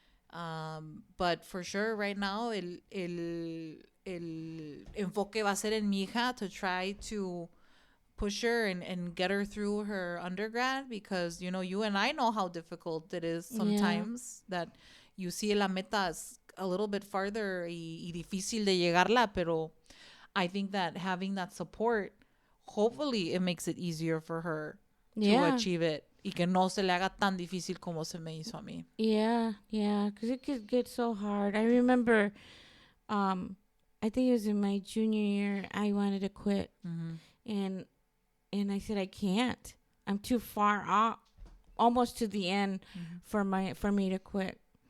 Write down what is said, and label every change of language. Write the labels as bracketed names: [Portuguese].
[English] But for sure, right now, [Spanish] el enfoque va a ser en mi hija [English] to try to push her and get her through her undergrad, because, you know, you and I know how difficult it is sometimes, that you see [Spanish] la meta [English] is a little bit farther [Spanish] y difícil de llegarla, pero [English] I think that having that support, hopefully it makes it easier for her to achieve it. [Spanish] Y que no se le haga tan difícil como se me hizo a mí. [English] Yeah, because it could get so hard. I remember, I think it was in my junior year, I wanted to quit. And I said, I can't. I'm too far off, almost to the end for me to quit.